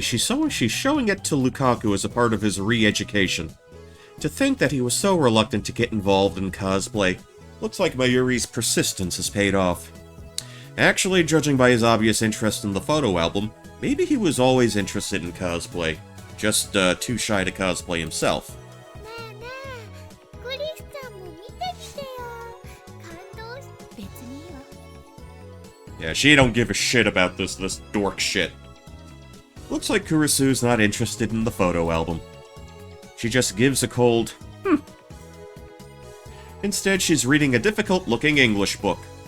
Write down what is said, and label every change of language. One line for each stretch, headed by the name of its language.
English: She's showing it to Lukaku as a part of his re-education. To think that he was so reluctant to get involved in cosplay. Looks like Mayuri's persistence has paid off. Actually, judging by his obvious interest in the photo album, maybe he was always interested in cosplay. Just too shy to cosplay himself.
Japanese: ねえねえ、クリスちゃんも見てきてよ。感動し、別にいいわ。
English: Yeah, she don't give a shit about this dork shit. Looks like Kurisu's not interested in the photo album. She just gives a cold, Instead, she's reading a difficult-looking English book.